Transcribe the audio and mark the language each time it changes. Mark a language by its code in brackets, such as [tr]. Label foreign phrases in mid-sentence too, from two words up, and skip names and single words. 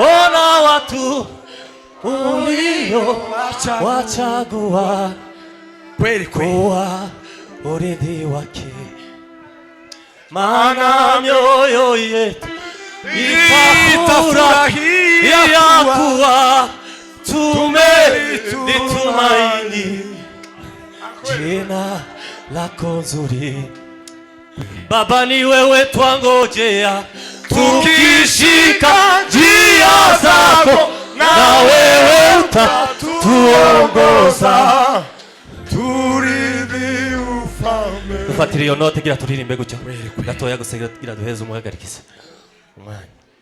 [sw] na watu ulio wachagua kuwa urithi wake, maana mioyo yetu itafurahia kuwa tumelitumaini jina lako nzuri. Baba, ni wewe twangojea, tukishika njia zako, na wewe utatuongoza turithi ufalme. [rn] Tufatire yo note gira turirimbe gutyo gatoya gusigira duheze umuhagarikiza umwanya.